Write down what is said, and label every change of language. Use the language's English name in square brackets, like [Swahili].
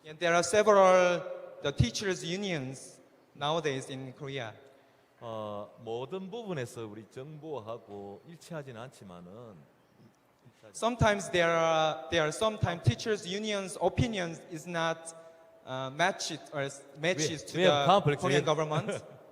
[English] And there are several the teachers unions nowadays in Korea. [Korean] 모든 부분에서 우리 정보하고 일치하지는 않지만은 [English] Sometimes there are sometimes teachers unions opinions is not matches to the Korean government.